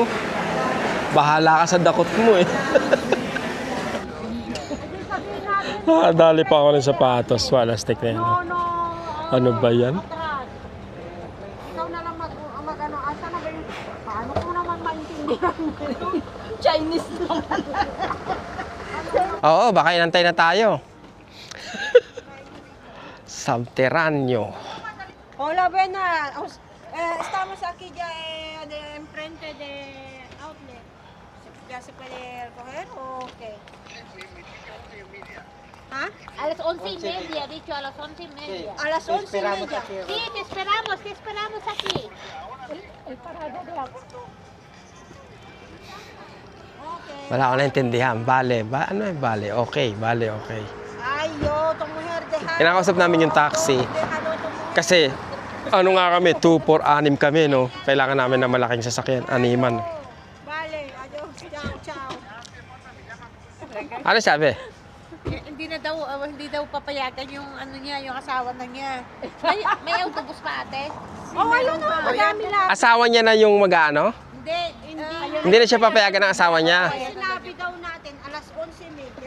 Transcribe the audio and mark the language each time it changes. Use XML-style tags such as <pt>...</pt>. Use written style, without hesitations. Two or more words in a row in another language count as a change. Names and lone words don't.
<tl>Bahala ka sa dakot mo, eh. Dali pa ako ng sapatos. Walastik na yun. Ano ba yan? Ikaw na lang mag-ano. Asa na ba yung... Paano ko naman maintindihan mo ito? Chinese naman. Oo, baka inantay na tayo.</tl> <es>Subterráneo. Hola, buena. Estamos aquí ya enfrente de outlet. ¿Ya se puede coger o qué? ¿Ah? A las 11:30, ha dicho a las 11:30. A las 11:30. Sí, te esperamos aquí.</es> <tl>Wala ako naintindihan. Bale. Ano yung bale? Okay. Bale, okay. Ay,</tl> <es>yo, tu mujer, deja.</es> <tl>Kinakausap namin yung taxi.</tl> <es>Déjalo, tu mujer.</es> <tl>Kasi, ano nga kami, 2, 4, 6 kami, no? Kailangan namin ng malaking sasakyan. 6.</tl> <es>Vale, adiós, ciao, ciao.</es> <tl>Ano sabi? Hindi daw papayagan yung ano niya, yung asawa na niya. May autobus pa ate? Oh, ayun na, madami na. Asawa niya na yung mag-ano? Hindi. Hindi na siya papayagan ng asawa niya. Sinabi daw natin, alas 11:30.</tl>